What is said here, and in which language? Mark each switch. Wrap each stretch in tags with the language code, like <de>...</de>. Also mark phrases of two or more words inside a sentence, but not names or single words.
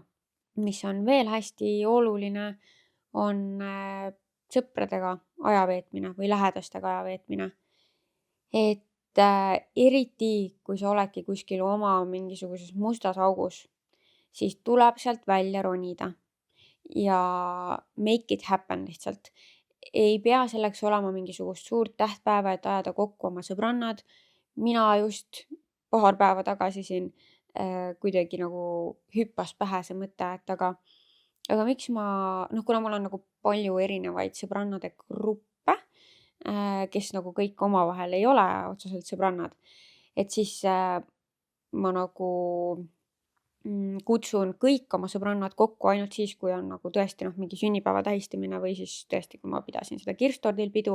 <et>Mis on veel hästi oluline, on sõpradega aja veetmine või lähedastega aja veetmine. Et eriti, kui sa oledki kuskil oma mingisuguses mustas augus, siis tuleb sealt välja ronida ja</et> <en>make it happen</en> <et>lihtsalt. Ei pea selleks olema mingisugust suurt tähtpäeva, et ajada kokku oma sõbrannad. Mina just paar päeva tagasi siin kuidagi nagu hüppas pähe see mõte, et aga miks kuna mul on nagu palju erinevaid sõbrannade gruppe, kes nagu kõik omavahel ei ole otseselt sõbrannad, et siis ma nagu kutsun kõik oma sõbrannad kokku ainult siis, kui on nagu tõesti mingi sünnipäeva tähistamine või siis tõesti, kui ma pidasin seda kirstordil pidu.</et>